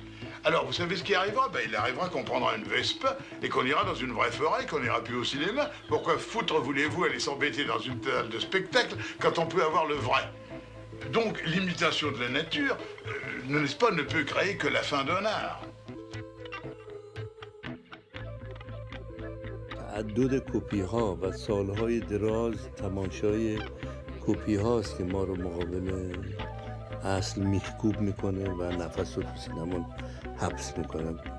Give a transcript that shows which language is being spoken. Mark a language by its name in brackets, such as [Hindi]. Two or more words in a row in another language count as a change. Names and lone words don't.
[French] Alors, vous savez ce qui arrivera? Il arrivera qu'on prendra une Vespa et qu'on ira dans une vraie forêt, qu'on n'ira plus au cinéma. Pourquoi foutre voulez-vous aller s'embêter dans une salle de spectacle quand on peut avoir le vrai? Donc, l'imitation de la nature, n'est-ce pas, ne peut créer que la fin d'un art. [Persian] تعدد کپی ها و سالهای دراز تماشای کپی هاست که ما رو مقابل اصل میخکوب میکنه و نفس رو تو سینما حبس میکنه.